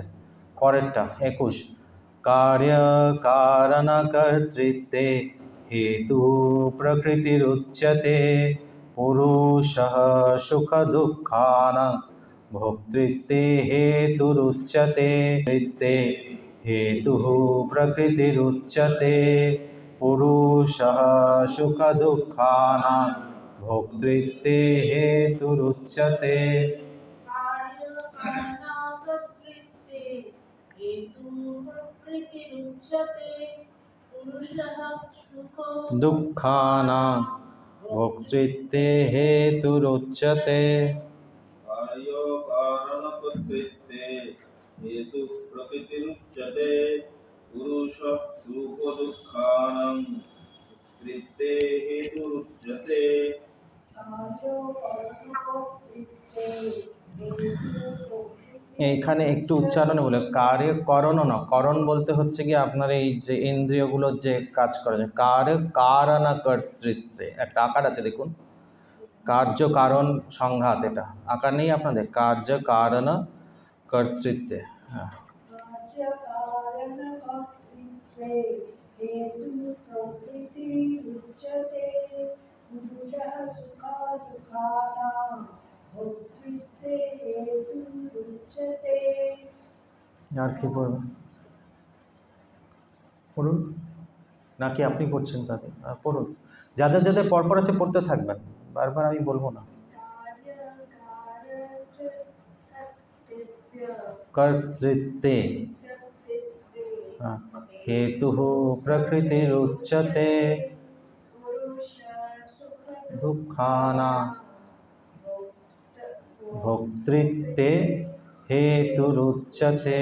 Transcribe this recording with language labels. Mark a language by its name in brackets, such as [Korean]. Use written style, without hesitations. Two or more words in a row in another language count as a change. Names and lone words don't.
[Sanskrit] পরেরটা 21, কার্য কারণ কর্তৃত্বে হেতু প্রকৃতির উচ্যতে পুরুষঃ সুখ দুঃখানাং ভোক্তৃত্বে হেতুরুচ্যতে হেতু প্রকৃতির উচ্যতে পুরুষঃ সুখ দুঃখানাং ভোক্তৃত্বে হেতুরুচ্যতে। कार्यकारणकर्तृत्वे हेतु प्रकृतिरुच्यते पुरुषः सुखो দুঃখানাং ভোক্তৃত্বে হেতুরুচ্যতে। कार्य कारणकर्तृत्वे हेतु प्रकृतिरुच्यते पुरुषः सुख दुःखानां भोक्तृत्वे हेतुरुच्यते। [Bangla] এইখানে একটু উচ্চারণে বলে [Sanskrit] কার্য করণ [Bangla] না, করণ বলতে হচ্ছে কি আপনার এই যে ইন্দ্রিয়গুলোর যে কাজ করে, [Sanskrit] কার্য কারণ কর্তৃত্বে [Bangla] একটা আকার আছে দেখুন, [Sanskrit] কার্য কারণ সংঘাত, [Bangla] এটা আকার নেই আপনাদের, [Sanskrit] কার্য কারণ কর্তৃত্বে। [Bangla] হ্যাঁ, [Sanskrit] कार्यकारणकर्तृत्वे हेतु प्रकृतिरुच्यते पुरुषः सुखदुःखानां भोक्तृत्वे हेतुरुच्यते। [Bangla] আর কি পড়বেন? পড়ুন, নাকি আপনি পড়ছেন তাদের? পড়ুন, যাদের যাদের পরপর আছে পড়তে থাকবেন, বারবার আমি বলবো না। [Sanskrit] কর্তৃত্বে হেতু প্রকৃতিরুচ্যতে দুঃখানাং ভোক্তৃত্বে হেতুরুচ্যতে।